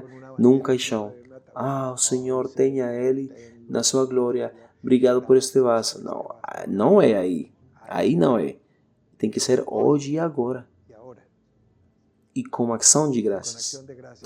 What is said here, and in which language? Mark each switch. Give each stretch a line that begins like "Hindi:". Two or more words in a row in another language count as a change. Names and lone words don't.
Spanish: con una
Portuguese: num
Spanish: bandera,
Portuguese: caixão.
Spanish: en un ataúd.
Portuguese: Ah, o Senhor
Spanish: Oh,
Portuguese: tenha Ele
Spanish: tenlo.
Portuguese: na sua glória. Obrigado por este vaso. Não, não é aí. Aí não é. Tem que ser hoje e agora.
Spanish: Y ahora,
Portuguese: E com ação de
Spanish: con
Portuguese: graças.
Spanish: acción de gracias,